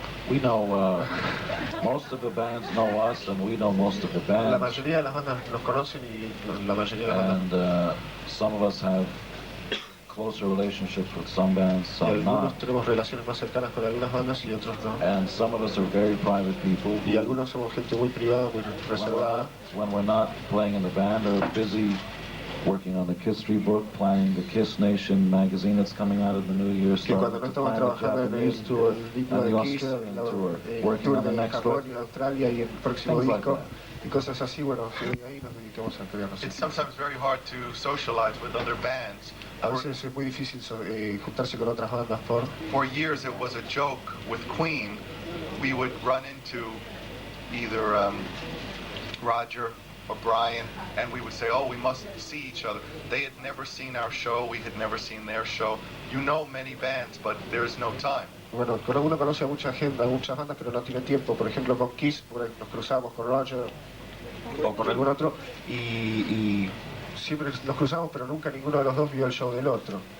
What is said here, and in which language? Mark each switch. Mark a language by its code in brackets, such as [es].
[en] We know most of the bands know us, and we know most of the bands. [es] La mayoría de las bandas nos conocen y la mayoría de las bandas. [en] And some of us have closer relationships with some bands, [es] Y [en] some [es] algunos [en] not. [es] tenemos relaciones más cercanas con algunas bandas y otros no. [en] And some of us are very private people. [es] Y algunos somos gente muy privada, muy reservada. [en] When we're not playing in the band, are busy working on the Kiss Street book, planning the Kiss Nation magazine that's coming out of the new year. [es] Que cuando no estamos trabajando en el libro de Kiss, el tour de Japón y Australia y el próximo disco y cosas así, bueno, ahí nos dedicamos a crear nosotros. [en] It's sometimes very hard to socialize with other bands. [es] A veces es muy difícil juntarse con otras bandas [en] For years it was a joke with Queen. We would run into either Roger or Brian, and we would say, oh, we must see each other. They had never seen our show, we had never seen their show. You know many bands, but there's no time. [es] Bueno, uno conoce a mucha gente, a muchas bandas, pero no tiene tiempo. Por ejemplo, con Kiss, nos cruzamos con Roger o con algún otro, y siempre nos cruzamos, pero nunca ninguno de los dos vio el show del otro.